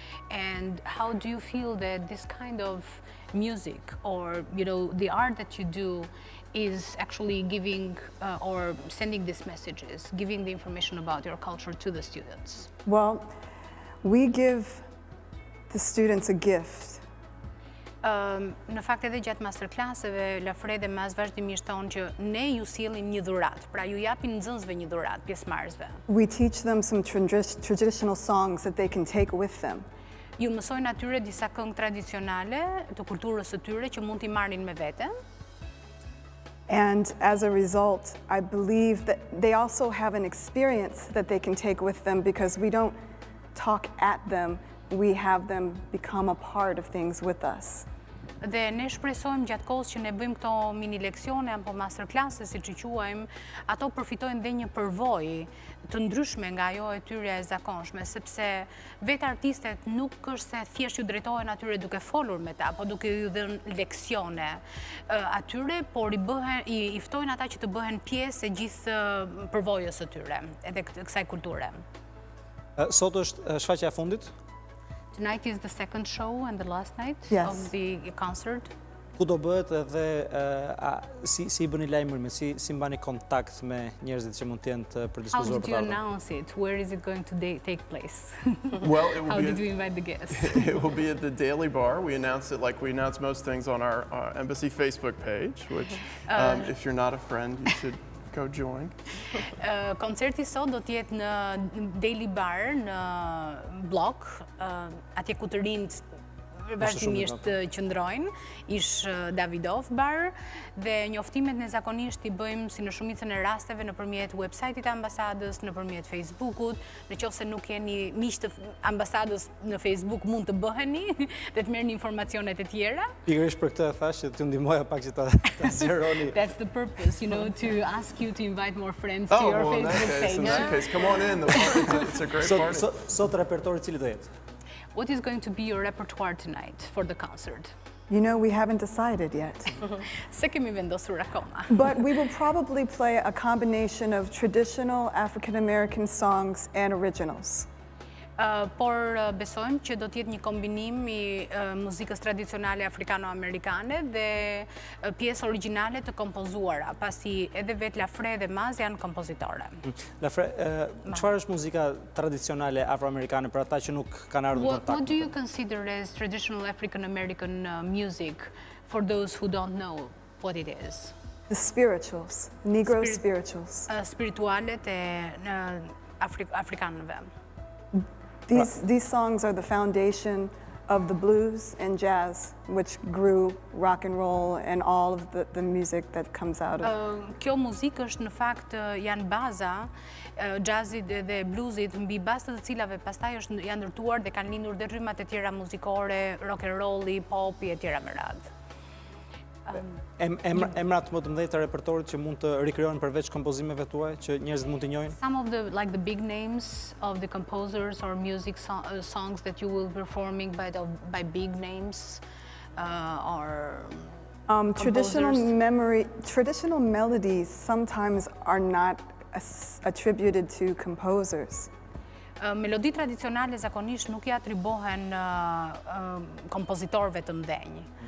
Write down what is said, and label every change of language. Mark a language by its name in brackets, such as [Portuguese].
[English] And how do you feel that this kind of music or the art that you do is actually giving or sending these messages, giving the information about your culture to the students? Well, we give the students a gift. [Albanian] Në fakt edhe gjatë masterclasseve, Frae dhe Mazz vazhdimisht thonë që ne ju sjellim një dhuratë, pra ju japin nxënësve një dhuratë, pjesëmarrësve. [English] We teach them some traditional songs that they can take with them. [Albanian] Ju mësojnë atyre disa këngë tradicionale të kulturës së tyre që mund t'i marrin me vete. [English] And as a result, I believe that they also have an experience that they can take with them because we don't talk at them, we have them become a part of things with us. [Albanian] Dhe ne shpresojmë gjatë kohës që ne bëjmë këto mini leksione apo masterclasses, siç I quajmë, ato përfitojnë dhe një përvojë të ndryshme nga ajo e tyre e zakonshme, sepse vetë artistet nuk është se thjesht ju drejtohen atyre duke folur me ta, apo duke ju dhënë leksione atyre, por I ftojnë ata që të bëhen pjesë e gjithë përvojës së tyre, edhe kësaj kulture. Sot është shfaqja e fundit? [English] Tonight is the second show and the last night Yes. of the concert. [Albanian] Ku do bëhet edhe si I bëni lajmërimin, si mbani kontakt me njerëzit që mund të jenë të [English] How [Albanian] përdiskutuar [English] did [Albanian] për [English] you [Albanian] ta? [English] announce it? Where is it going to take place? Well, How did we invite the guests? It will be at the Daily Bar. We announce it like we announce most things on our embassy Facebook page, which if you're not a friend, you should go join. [Albanian] Koncerti sot do të jetë në Daily Bar në blok, atje ku të rinjt vazhdimisht qëndrojnë, ish Davidov Bar, dhe njoftimet ne zakonisht I bëjmë si në shumicën e rasteve nëpërmjet website-it të ambasadës, nëpërmjet Facebook-ut, nëse nuk jeni miq të ambasadës në Facebook mund të bëheni dhe të merrni informacionet e tjera. Pikërisht për këtë thash që t'ju ndihmoja pak që ta zgjeroni. [English] That's the purpose, to ask you to invite more friends to your Well, in Facebook page. in that case, come on in. It's a great party. [Albanian] Sot repertori cili do jetë? [English] What is going to be your repertoire tonight for the concert? You know, we haven't decided yet. [Albanian] Se kemi vendosur akoma. [English] But we will probably play a combination of traditional African American songs and originals. [Albanian] Por besojmë që do t'jetë një kombinim I muzikës tradicionale afrikano-amerikane dhe pjesë origjinale të kompozuara, pasi edhe vetë Frae dhe Mazz janë kompozitore. Frae, çfarë është muzika tradicionale afroamerikane për ata që nuk kanë ardhur në kontakt? [English] What do you consider as traditional African-American music for those who don't know what it is? The spirituals, Negro spirituals. [Albanian] Spiritualet e afrikanëve. [English] These songs are the foundation of the blues and jazz, which grew rock and roll and all of the music that comes out of. [Albanian] Kjo muzikë është në fakt janë baza jazzit dhe bluesit mbi bazë të cilave pastaj janë ndërtuar dhe kanë lindur dhe rrymat e tjera muzikore, rock and rolli, popi e tjera me radhë. Emrat më të mëdhenj të repertorit që mund të rikrijojnë përveç kompozimeve tuaj që njerëzit mund të njohin? [English] Some of the big names of the composers or music songs that you will be performing by big names or Traditional melodies sometimes are not attributed to composers. [Albanian] Melodi tradicionale zakonisht nuk i atribohen kompozitorëve të mdhenj.